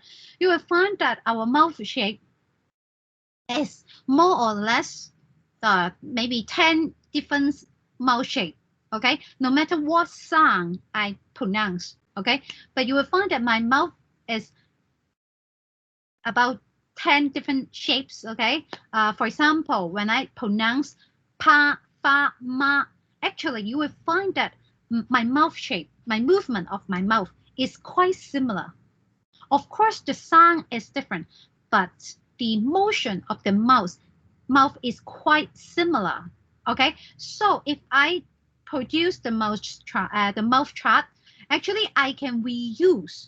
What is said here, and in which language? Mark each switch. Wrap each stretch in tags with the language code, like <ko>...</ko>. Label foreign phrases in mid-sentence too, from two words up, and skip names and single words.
<en>You will find that our mouth shape is more or less maybe 10 different mouth shape. Okay, no matter what sound I pronounce. Okay, but you will find that my mouth is about 10 different shapes. Okay, for example, when I pronounce pa, fa, ma, actually you will find that my mouth shape, my movement of my mouth is quite similar. Of course, the sound is different, but the motion of the mouth is quite similar. Okay, so if I produce the mouth chart, actually I can reuse.</en>